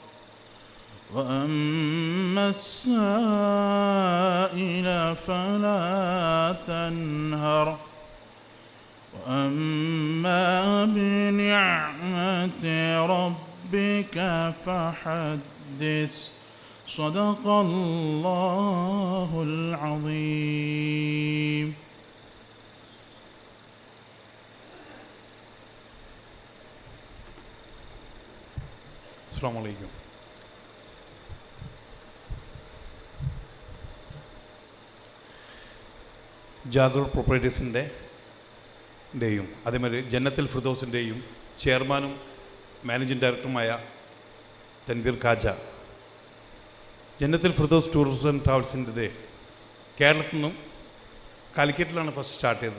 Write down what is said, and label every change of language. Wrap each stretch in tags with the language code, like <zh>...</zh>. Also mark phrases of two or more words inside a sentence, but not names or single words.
<ar>وأما السائل فلا تنهر وأما بنعمة ربك فحدث. صدق الله العظيم. السلام عليكم.</ar> <ml>ജാഗർ പ്രോപ്പർട്ടീസിൻ്റെയും അതേമാതിരി ജന്നത്തുൽ ഫിർദൗസിൻ്റെയും ചെയർമാനും മാനേജിംഗ് ഡയറക്ടറുമായ തൻവീർ കാജ, ജന്നത്തുൽ ഫിർദൗസ് ടൂറിസം ആൻഡ് ട്രാവൽസിൻ്റെ കേരളത്തിൽ നിന്നും കാലിക്കറ്റിലാണ്</ml> <en>first start</en> <ml>ചെയ്തത്.</ml>